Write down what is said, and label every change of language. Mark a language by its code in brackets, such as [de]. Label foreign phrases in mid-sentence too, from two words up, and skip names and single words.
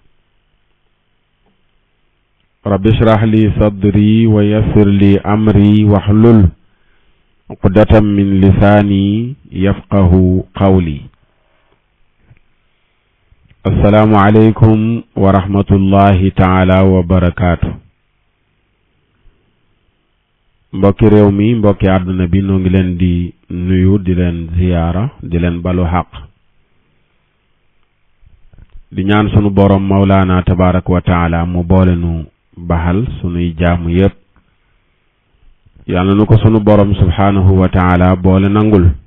[ar] رب اشرح لي صدري ويسر لي أمري واحلل عقدة من لساني يفقه قولي. السلام عليكم ورحمة الله تعالى وبركاته. [wo] mbokki réew mi mbokki àdduna bi noo ngi leen di nuyu di leen ziyaara di leen balu xaq di ñaan sunu borom [ar] مولانا تبارك وتعالى [wo] mu boole nu baxal sunuy jaamu yépp yàlla nu ko sunu borom [ar] سبحانه وتعالى [wo] boole nangul